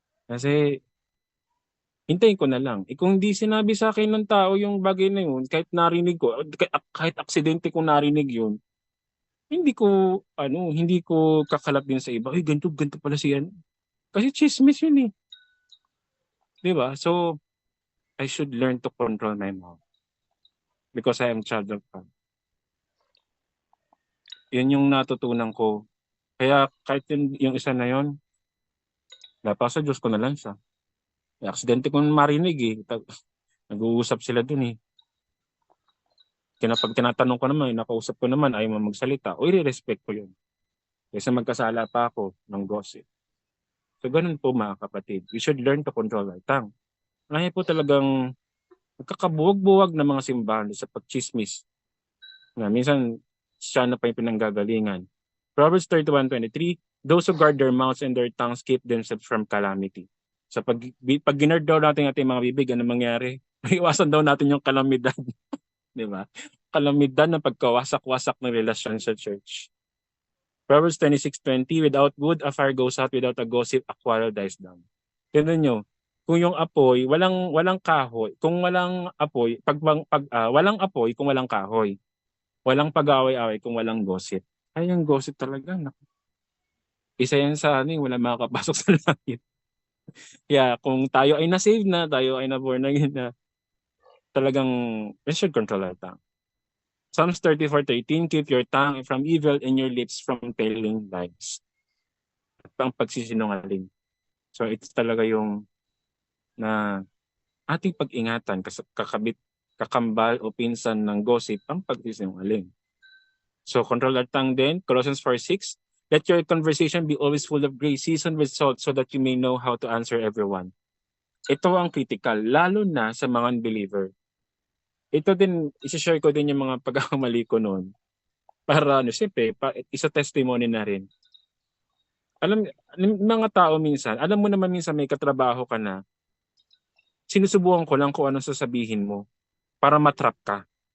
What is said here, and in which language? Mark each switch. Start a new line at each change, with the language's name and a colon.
Filipino: Kasi, hintayin ko na lang. Kung hindi sinabi sa akin ng tao yung bagay na yun, kahit narinig ko, kahit aksidente ko narinig yun, hindi ko kakalat din sa iba. Uy, ganito pala siya. Kasi chismis yun eh. Di ba?
English: So, I should learn to control my mouth. Because I am child of God.
Filipino: Yun yung natutunan ko. Kaya kahit yung isa na yun, napasa Diyos ko na lang siya. May aksidente kong marinig eh. Nag-uusap sila dun eh. Kaya pag tinatanong ko naman, nakausap ko naman, ayaw mo magsalita, o i-respect ko yun. Kasi magkasala pa ako ng gossip. So ganun po mga kapatid.
English: We should learn to control our tongue.
Filipino: Ngayon po talagang nagkakabuwag-buwag na mga simbahan sa pagchismis. Na minsan, siya na pa yung pinanggagalingan.
English: Proverbs 31:23, those who guard their mouths and their tongues keep themselves from calamity.
Filipino: So pag ginard daw natin ating mga bibig, ano mangyari? Iwasan daw natin yung kalamidad. Di ba? Kalamidad ng pagkawasak-wasak ng relasyon sa church.
English: Proverbs 26:20, without wood, a fire goes out. Without a gossip, a quarrel dies down.
Filipino: Tignan nyo, kung yung apoy, walang kahoy. Kung walang apoy, walang apoy kung walang kahoy. Walang pag-away-away kung walang gossip. Ay, yung gossip talaga. Isa yan sa wala makakapasok sa langit. Kaya kung tayo ay na-save na, tayo ay na-born again na, talagang
English: we should control our tongue. Psalms 34:13, keep your tongue from evil and your lips from telling lies.
Filipino: At ang pagsisinungaling. So it's talaga yung na ating pag-ingatan, kakambal o pinsan ng gossip ang pagsisinungaling.
English: So control our tongue then, Colossians 4:6, let your conversation be always full of grace, seasoned with salt, so that you may know how to answer everyone.
Filipino: Ito ang critical, lalo na sa mga unbeliever. Ito din, isi-share ko din yung mga pagkakamali ko noon. Para siyempre, isa testimony na rin. Alam, mga tao minsan, alam mo naman minsan may katrabaho ka na, sinusubukan ko lang kung anong sasabihin mo para matrap ka.